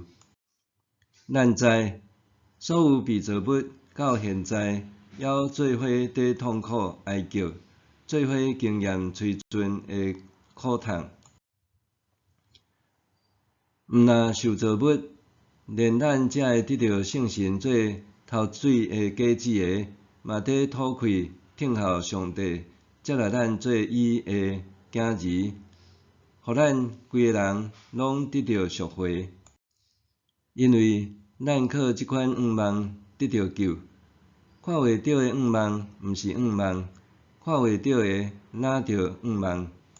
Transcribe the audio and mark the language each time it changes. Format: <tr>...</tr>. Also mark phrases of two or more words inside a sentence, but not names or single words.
<nan>咱知，所有被造物到现在还做伙伫痛苦哀叫，做伙经验摧尽的苦痛。毋若受造物，连咱才会得到圣神做头水的果子的，嘛得吐气等候上帝接纳咱做伊的子儿，互咱规个人拢得到赎回。因为咱靠即款愿望得到救，看袂到的愿望毋是愿望，看袂到的哪着愿望。</nan>